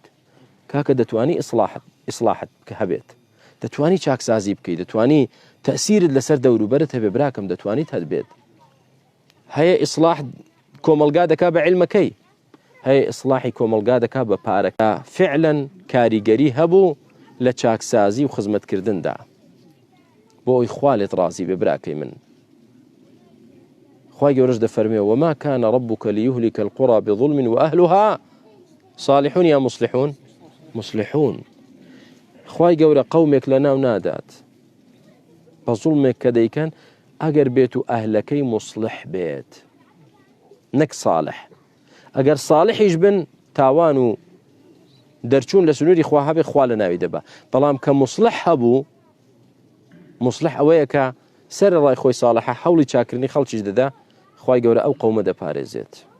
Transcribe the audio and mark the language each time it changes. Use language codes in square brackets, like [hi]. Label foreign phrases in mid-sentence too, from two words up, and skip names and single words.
[ckb] کاکە دەتوانی ئیسلاحت کە هەبێت دەتوانی چاکسازی بکەیت دەتوانی تەسیرت لەسەر دەوروبەرت هەبێ براکەم دەتوانیت هەبێت هەیە ئیسلاح کۆمەلگا دەکا بە عیلمەکەی هەیە ئیسلاحی کۆمەلگا دەکا بە پارەکە فعلەن کاریگەری هەبوو لە چاکسازی و خزمەتکردندا بۆ ئەوی خوا لێت ڕازی بێ براکەی من خوای گەورەش دەفەرمێ [ar] وما كان ربك ليهلك القرى بظلم وأهلها صالحون يا مصلحون مصلحون [ckb] خوای گەورە قەومێک لەناو نادات بە زوڵمێک کە دەیکەن ئەگەر بێت و ئەهلەکەی مصلح بێت نەک صالح ئەگەر صالحیش بن تاوان و دەرچوون لە سنووری خوا هەبێ خوا لە ناوی دەبا بەڵام کە مصلح هەبوو مصلح ئەوەیە کە سەر ڕای خۆی ساڵحە هەوڵی چاکردنی خەڵکیش دەدا خوای گەورە ئەو قەومە دەپارێزێت